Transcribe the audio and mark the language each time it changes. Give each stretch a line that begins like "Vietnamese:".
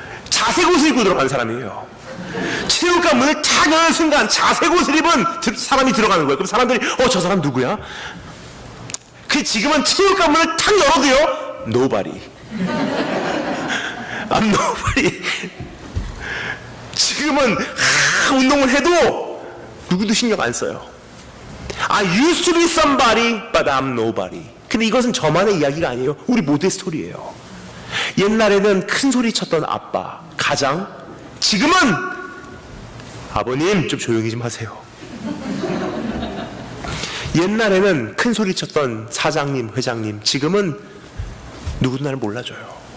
Korean: 자색 옷을 입고 들어가는 사람이에요. 체육관 문을 탁 여는 순간 자색 옷을 입은 사람이 들어가는 거예요. 그럼 사람들이 저 사람 누구야? 그 지금은 체육관 문을 탁 열어도요, nobody.
English: I'm nobody.
Korean: 지금은 운동을 해도 누구도 신경 안 써요.
English: I used to be somebody, but I'm nobody.
Korean: 근데 이것은 저만의 이야기가 아니에요. 우리 모두의 스토리예요. 옛날에는 큰 소리 쳤던 아빠, 가장, 지금은 아버님 좀 조용히 좀 하세요. 옛날에는 큰 소리 쳤던 사장님, 회장님, 지금은 누구도 나를 몰라줘요.